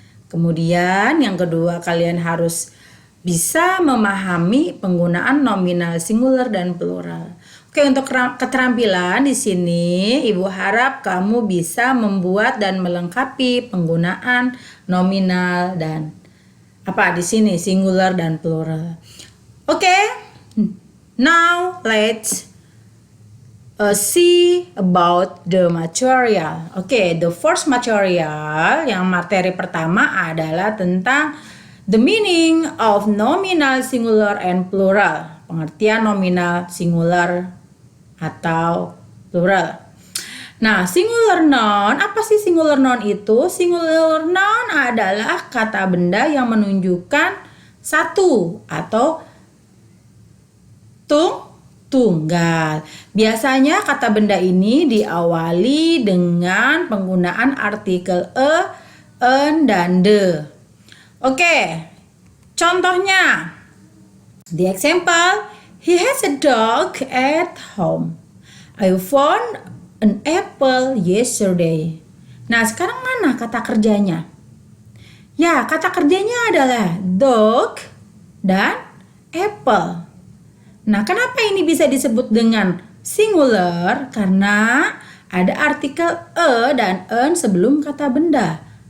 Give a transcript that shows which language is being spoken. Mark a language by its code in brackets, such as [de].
[id] Kemudian yang kedua, kalian harus bisa memahami penggunaan nominal, singular, dan plural. Oke, untuk keterampilan di sini Ibu harap kamu bisa membuat dan melengkapi penggunaan nominal dan di sini singular dan plural. [en] Okay, now let's see about the material. Okay, the first material, [id] yang materi pertama adalah tentang [en] the meaning of nominal, singular, and plural. [id] Pengertian nominal, singular, atau plural. Nah, singular noun, apa sih singular noun itu? Singular noun adalah kata benda yang menunjukkan satu atau tunggal. Biasanya kata benda ini diawali dengan penggunaan artikel en, dan de. Oke, contohnya. [en] The example, he has a dog at home. I found an apple yesterday. [id] Nah, sekarang mana kata kerjanya? Ya, kata kerjanya adalah dog dan apple. Nah, kenapa ini bisa disebut dengan singular? Karena ada artikel e dan en sebelum kata benda.